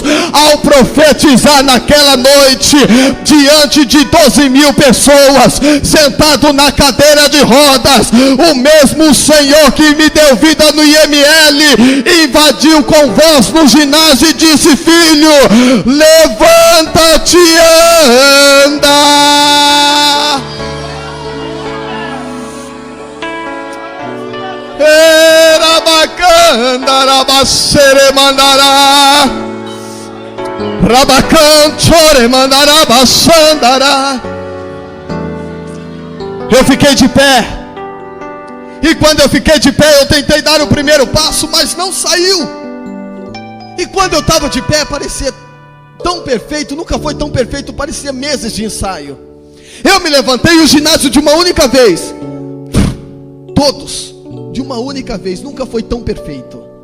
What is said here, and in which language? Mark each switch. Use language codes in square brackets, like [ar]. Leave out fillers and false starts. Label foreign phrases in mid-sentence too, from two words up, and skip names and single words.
[pt] Ao profetizar naquela noite, diante de 12.000 pessoas, sentado na cadeira de rodas, o mesmo Senhor que me deu vida no IML, invadiu com voz no ginásio e disse: filho, levanta-te e anda. Erabacanda, rabacere mandará, rabacanchore mandará, baçandará. Eu fiquei de pé, e quando eu fiquei de pé, eu tentei dar o primeiro passo, mas não saiu. E quando eu estava de pé, parecia tão perfeito, nunca foi tão perfeito, parecia meses de ensaio. Eu me levantei e o ginásio de uma única vez, todos, de uma única vez, nunca foi tão perfeito.